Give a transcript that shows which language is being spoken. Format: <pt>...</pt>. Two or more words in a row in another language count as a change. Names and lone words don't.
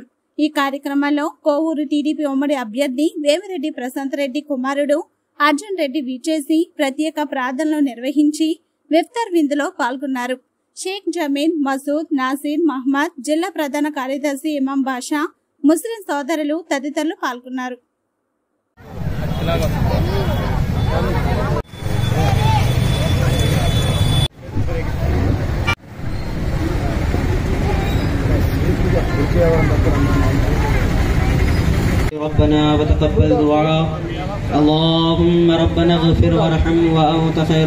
<te>ఈ కార్యక్రమంలో కోవూరు టీడీపీ ఉమ్మడి అభ్యర్థి వేమిరెడ్డి ప్రశాంత్ రెడ్డి కుమారుడు అర్జున్ రెడ్డి విచ్చేసి ప్రత్యేక ప్రార్థనలు నిర్వహించి ఇఫ్తార్ విందులో పాల్గొన్నారు. షేక్ జమీన్, మసూద్, నాసిర్, మహమ్మద్, జిల్లా ప్రధాన కార్యదర్శి ఇమాం బాషా, ముస్లిం సోదరులు తదితరులు పాల్గొన్నారు.</te> <ar>ربنا وتقبل دعاء اللهم ربنا اغفر وارحم وأنت خير</ar>